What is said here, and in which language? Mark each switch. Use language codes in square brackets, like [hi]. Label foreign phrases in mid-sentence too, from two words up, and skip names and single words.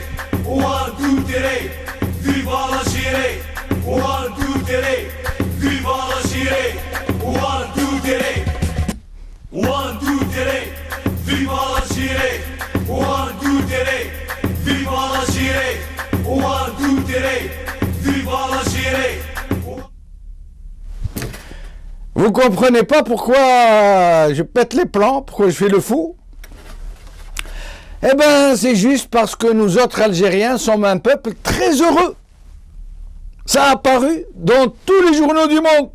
[en] One, two, three, [fr] viva la Syrie. [en] One, two, three, [fr] viva la Syrie. [en] One, two, three. One, two, three, [fr] viva la Syrie. [en] One, two, three, [fr] viva la Syrie. [en] One, two, three, [fr] viva la Syrie. Vous comprenez pas pourquoi je pète les plans, pourquoi je fais le fou? Eh ben, c'est juste parce que nous autres Algériens sommes un peuple très heureux. Ça a apparu dans tous les journaux du monde.